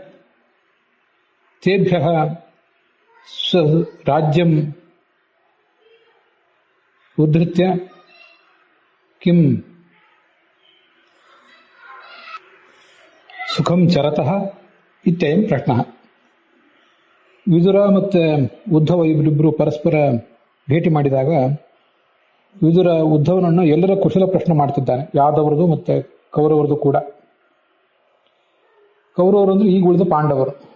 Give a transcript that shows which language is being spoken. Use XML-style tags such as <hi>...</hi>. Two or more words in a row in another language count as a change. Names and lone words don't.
<sa>तेभ्यः स्वराज्यम् उद्धृत्य किं सुखं चरतः इत्ययं प्रश्नः।</sa> <kn>ವಿದುರ ಮತ್ತು ಉದ್ಧವ ಇವರಿಬ್ಬರು ಪರಸ್ಪರ ಭೇಟಿ ಮಾಡಿದಾಗ ವಿದುರ ಉದ್ಧವನನ್ನು ಎಲ್ಲರ ಕುಶಲ ಪ್ರಶ್ನೆ ಮಾಡ್ತಿದ್ದಾನೆ, ಯಾದವರದು ಮತ್ತೆ ಕೌರವರದು ಕೂಡ. ಕೌರವರು ಅಂದ್ರೆ ಈಗ ಉಳಿದ ಪಾಂಡವರು.</kn>